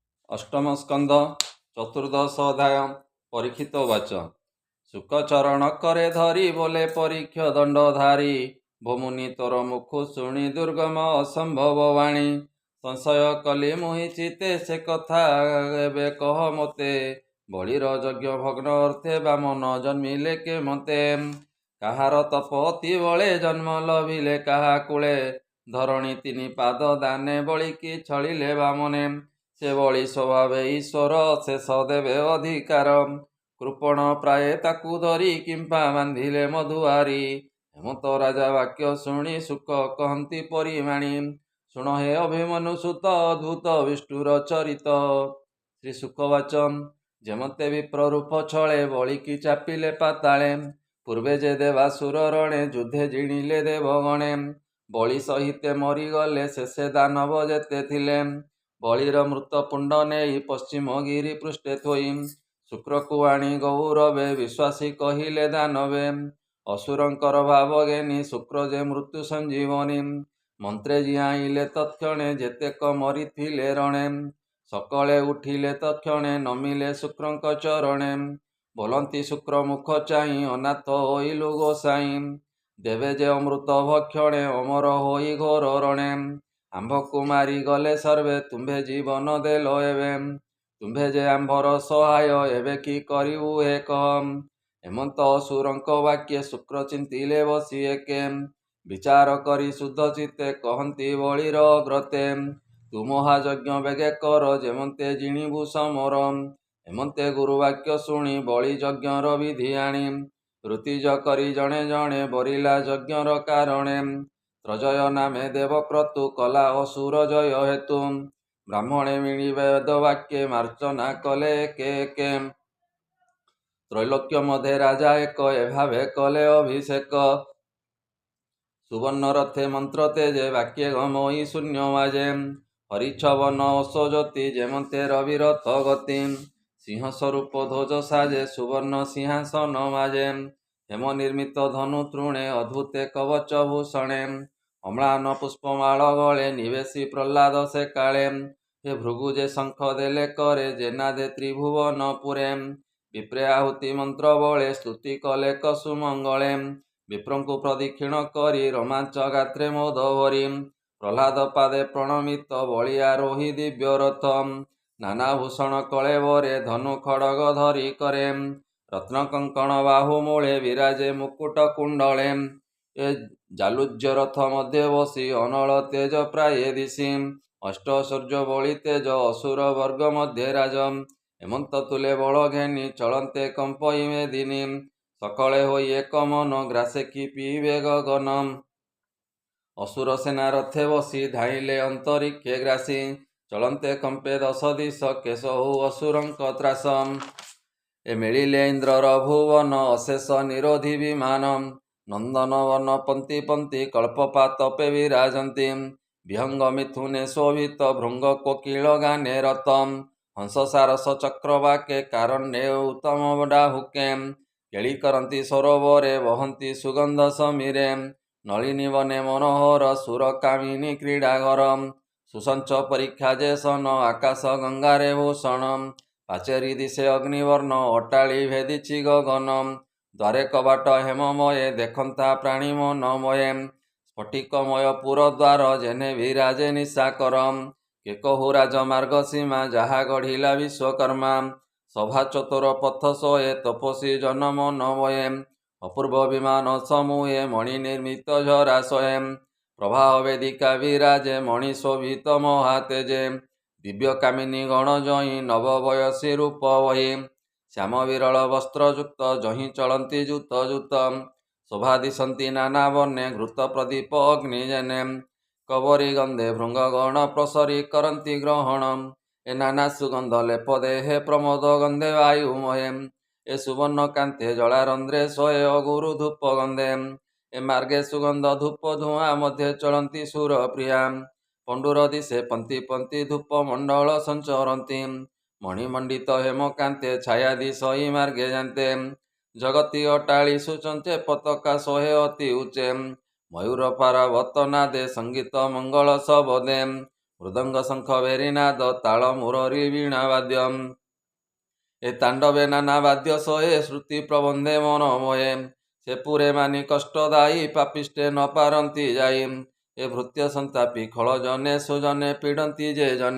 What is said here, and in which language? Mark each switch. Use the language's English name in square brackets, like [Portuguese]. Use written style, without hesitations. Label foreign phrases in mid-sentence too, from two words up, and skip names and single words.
[Odia] ଅଷ୍ଟମ ସ୍କନ୍ଦ ଚତୁର୍ଦ୍ଦଶ ଅଧ୍ୟାୟ ପରୀକ୍ଷିତ ବାଚ ଶୁକଚରଣ କରେ ଧରି ବୋଲେ ପରୀକ୍ଷ ଦଣ୍ଡଧାରୀ ଭୂମୁନି ତୋର ମୁଖୁ ଶୁଣି ଦୁର୍ଗମ ଅସମ୍ଭବ ବାଣୀ ସଂଶୟ କଲି ମୁହି ଚିତେ ସେ କଥା ଏବେ କହ ମତେ ବଳିର ଯଜ୍ଞ ଭଗ୍ନ ଅର୍ଥେ ବାମନ ଜନ୍ମିଲେ କେ ମତେ କାହାର ତପତି ବଳେ ଜନ୍ମ ଲଭିଲେ କାହା କୂଳେ ଧରଣୀ ତିନି ପାଦ ଦାନେ ବଳିକି ଛଳିଲେ ବାମନେ ସେ ବଳି ସ୍ୱଭାବେ ଈଶ୍ୱର ଶେଷ ଦେବେ ଅଧିକାର କୃପଣ ପ୍ରାୟ ତାକୁ ଧରି କିମ୍ପା ବାନ୍ଧିଲେ ମଧୁଆରି ହେମନ୍ତ ରାଜା ବାକ୍ୟ ଶୁଣି ସୁଖ କହନ୍ତି ପରିମାଣି ଶୁଣ ହେ ଅଭିମନ୍ୟୁ ସୁତ ଅଦ୍ଭୁତ ବିଷ୍ଣୁର ଚରିତ ଶ୍ରୀ ସୁଖବାଚନ ଯେମନ୍ତେ ବିପ୍ରରୂପ ଛଳେ ବଳିକି ଚାପିଲେ ପାତାଳେ ପୂର୍ବେ ଯେ ଦେବାସୁର ରଣେ ଯୁଦ୍ଧେ ଜିଣିଲେ ଦେବଗଣେ ବଳି ସହିତେ ମରିଗଲେ ଶେଷେ ଦାନବ ଯେତେ ଥିଲେ ବଳିର ମୃତପୁଣ୍ଡ ନେଇ ପଶ୍ଚିମ ଗିରି ପୃଷ୍ଠେ ଥୋଇ ଶୁକ୍ରକୁ ଆଣି ଗୌରବେ ବିଶ୍ୱାସୀ କହିଲେ ଦାନବେ ଅସୁରଙ୍କର ଭାବ ଘେନି ଶୁକ୍ର ଯେ ମୃତ୍ୟୁ ସଞ୍ଜୀବନୀ ମନ୍ତ୍ରେ ଜିଆଇଲେ ତତ୍କ୍ଷଣେ ଯେତେକ ମରିଥିଲେ ରଣେ ସକଳେ ଉଠିଲେ ତତ୍କ୍ଷଣେ ନମିଲେ ଶୁକ୍ରଙ୍କ ଚରଣେ ବୋଲନ୍ତି ଶୁକ୍ର ମୁଖ ଚାହିଁ ଅନାଥ ହୋଇଲୁ ଗୋସାଇଁ ଦେବେ ଯେ ଅମୃତ ଭକ୍ଷଣେ ଅମର ହୋଇ ଘୋର ରଣେ ଆମ୍ଭ କୁମାରୀ ଗଲେ ସର୍ବେ ତୁମ୍ଭେ ଜୀବନ ଦେଲ ଏବେ ତୁମ୍ଭେ ଯେ ଆମ୍ଭର ସହାୟ ଏବେ କି କରିବୁ ହେ କହ ହେମନ୍ତ ଅସୁରଙ୍କ ବାକ୍ୟେ ଶୁକ୍ର ଚିନ୍ତିଲେ ବସି ଏକେ ବିଚାର କରି ଶୁଦ୍ଧ ଚିତ୍ତେ କହନ୍ତି ବଳିର ଅଗ୍ରତେ ତୁ ମହାଯଜ୍ଞ ବେଗେ କର ଯେମନ୍ତେ ଜିଣିବୁ ସମର ହେମନ୍ତେ ଗୁରୁବାକ୍ୟ ଶୁଣି ବଳି ଯଜ୍ଞର ବିଧି ଆଣି ଋତ୍ୱିଜ କରି ଜଣେ ଜଣେ ବରିଲା ଯଜ୍ଞର କାରଣେ ତ୍ରଜୟ ନାମେ ଦେବକ୍ରତୁ କଲା ଅସୁର ଜୟ ହେତୁ ବ୍ରାହ୍ମଣେ ମିଣି ବେଦ ବାକ୍ୟେ ମାର୍ଚ୍ଚନା କଲେ କେ ତ୍ରୈଲୋକ୍ୟ ମଧ୍ୟ ରାଜା ଏକ ଏଭାବେ କଲେ ଅଭିଷେକ ସୁବର୍ଣ୍ଣ ରଥେ ମନ୍ତ୍ର ତେଜେ ବାକ୍ୟେ ଗମୋଇ ଶୂନ୍ୟ ବାଜେ ହରିଛବନ ଅଶୋ ଜ୍ୟୋତି ଯେମନ୍ତେ ରବିରଥ ଗତି ସିଂହ ସ୍ୱରୂପ ଧ୍ୱଜ ସାଜେ ସୁବର୍ଣ୍ଣ ସିଂହାସନ ମାଜେ ହେମ ନିର୍ମିତ ଧନୁ ତୃଣେ ଅଦ୍ଭୁତେ କବଚ ଭୂଷଣେ ଅମ୍ଳାନ ପୁଷ୍ପମାଳ ଗଳେ ନିବେଶି ପ୍ରହ୍ଲାଦ ସେ କାଳେ ହେ ଭୃଗୁଜେ ଶଙ୍ଖ ଦେଲେ କରେ ଯେନାଦେ ତ୍ରିଭୁବନ ପୁରେ ବିପ୍ରେ ଆହୁତି ମନ୍ତ୍ର ବଳେ ସ୍ତୁତି କଲେ କସୁମଙ୍ଗଳେ ବିପ୍ରଙ୍କୁ ପ୍ରଦକ୍ଷିଣ କରି ରୋମାଞ୍ଚ ଗାତ୍ରେ ମୋଦ ଭରି ପ୍ରହ୍ଲାଦ ପାଦେ ପ୍ରଣମିତ ବଳି ଆରୋହି ଦିବ୍ୟ ରଥ ନାନା ଭୂଷଣ କଳେବରେ ଧନୁ ଖଡ଼ଗ ଧରି କରେ ରତ୍ନ କଙ୍କଣ ବାହୁମୂଳେ ବିରାଜେ ମୁକୁଟ କୁଣ୍ଡଳେ ଏ ଜାଲୁଜ୍ୟ ରଥ ମଧ୍ୟ ବସି ଅନଳ ତେଜ ପ୍ରାୟେ ଦିଶି ଅଷ୍ଟ ସୂର୍ଯ୍ୟ ବଳି ତେଜ ଅସୁର ବର୍ଗ ମଧ୍ୟ ରାଜ ହେମନ୍ତ ତୁଲେ ବଳ ଘେନି ଚଳନ୍ତେ କମ୍ପଇ ମେଦିନୀ ସକଳେ ହୋଇ ଏକ ମନ ଗ୍ରାସେ କି ପିବେ ଗଗନ ଅସୁର ସେନା ରଥେ ବସି ଧାଇଁଲେ ଅନ୍ତରୀକ୍ଷେ ଗ୍ରାସି ଚଳନ୍ତେ କମ୍ପେ ଦଶ ଦିଶ କେଶ ହୋ ଅସୁରଙ୍କ ତ୍ରାସ ଏ ମିଳିଲେ ଇନ୍ଦ୍ରର ଭୁବନ ଅଶେଷ ନିରୋଧି ବିମାନ ନନ୍ଦନ ବନ ପଙ୍କ୍ତି ପଙ୍କ୍ତି କଳ୍ପପାତପେ ବିରାଜନ୍ତି ବିହଙ୍ଗ ମିଥୁନେ ଶୋଭିତ ଭୃଙ୍ଗ କୋକିଳ ଗାନେ ରତମ ହଂସ ସାରସ ଚକ୍ରବାକେ କାରଣ୍ୟେ ଉତ୍ତମ ଡାହୁକେ କେଳି କରନ୍ତି ସରୋବରେ ବହନ୍ତି ସୁଗନ୍ଧ ସମୀରେ ନଳିନୀ ବନେ ମନୋହର ସୁର କାମିନୀ କ୍ରୀଡ଼ାଘର ସୁସଞ୍ଚ ପରୀକ୍ଷା ଯେସନ ଆକାଶ ଗଙ୍ଗାରେ ଭୂଷଣ ପାଚେରି ଦିଶେ ଅଗ୍ନିବର୍ଣ୍ଣ ଅଟାଳି ଭେଦିଛି ଗଗନ ଦ୍ୱାରେ କବାଟ ହେମମୟେ ଦେଖନ୍ତା ପ୍ରାଣୀ ମନମୟେ ସ୍ଫଟିକମୟ ପୁରଦ୍ୱାର ଯେନେ ବିରାଜେ ନିଶାକର କେ କହୁ ରାଜମାର୍ଗ ସୀମା ଯହା ଗଢ଼ିଲା ବିଶ୍ୱକର୍ମା ସଭା ଚତୁର ପଥ ସୋଏ ତପସୀ ଜନମ ନମୟେ ଅପୂର୍ବ ବିମାନ ସମୂହେ ମଣି ନିର୍ମିତ ଝରାଶୟେ ପ୍ରବାହ ବେଦିକା ବିରାଜେ ମଣି ଶୋଭିତ ମହାତେଜେ ଦିବ୍ୟ କାମିନୀ ଗଣ ଯହିଁ ନବ ବୟସୀ ରୂପ ବହି ଶ୍ୟାମ ବିରଳ ବସ୍ତ୍ରଯୁକ୍ତ ଯହିଁ ଚଳନ୍ତି ଜୂତ ଜୂତ ଶୋଭା ଦିଶନ୍ତି ନାନା ବର୍ଣ୍ଣେ ଘୃତ ପ୍ରଦୀପ ଅଗ୍ନିଯେନେ କବରୀ ଗନ୍ଧେ ଭୃଙ୍ଗ ଗଣ ପ୍ରସରି କରନ୍ତି ଗ୍ରହଣ ଏ ନାନା ସୁଗନ୍ଧ ଲେପ ଦେହେ ପ୍ରମୋଦ ଗନ୍ଧେ ବାୟୁମୟେ ଏ ସୁବର୍ଣ୍ଣ କାନ୍ତେ ଜଳାରନ୍ଧ୍ରେ ସୋଏ ଅଗୁରୁ ଧୂପ ଗନ୍ଧେ ଏ ମାର୍ଗେ ସୁଗନ୍ଧ ଧୂପ ଧୂଆଁ ମଧ୍ୟ ଚଳନ୍ତି ସୁର ପ୍ରିୟା ପାଣ୍ଡୁର ଦିଶେ ପଙ୍କ୍ତି ପଙ୍କ୍ତି ଧୂପ ମଣ୍ଡଳ ସଞ୍ଚରନ୍ତି ମଣିମଣ୍ଡିତ ହେମ କାନ୍ତେ ଛାୟା ଦିଶଇ ମାର୍ଗେ ଯାତେ ଜଗତୀ ଅଟାଳି ସୁଚଞ୍ଚେ ପତାକା ସୋହେ ଅତି ଉଚ୍ଚେ ମୟୂର ପାରାବତ ନାଦେ ସଙ୍ଗୀତ ମଙ୍ଗଳ ସବଦେ ମୃଦଙ୍ଗ ଶଙ୍ଖ ଭେରିନାଦ ତାଳ ମୁରରୀ ବୀଣା ବାଦ୍ୟମ୍। ଏ ତାଣ୍ଡବେ ନାନା ବାଦ୍ୟ ସହେ ଶ୍ରୁତି ପ୍ରବନ୍ଧେ ମନ ମୋହେ। ସେ ପୁରେ ମାନି କଷ୍ଟ ଦାୟୀ ପାପିଷ୍ଟେ ନ ପାରନ୍ତି ଯାଇ। ଏ ଭୃତ୍ୟ ସନ୍ତାପୀ ଖଳ ଜନେ ସୁଜନେ ପୀଡ଼ନ୍ତି ଯେ ଜନେ।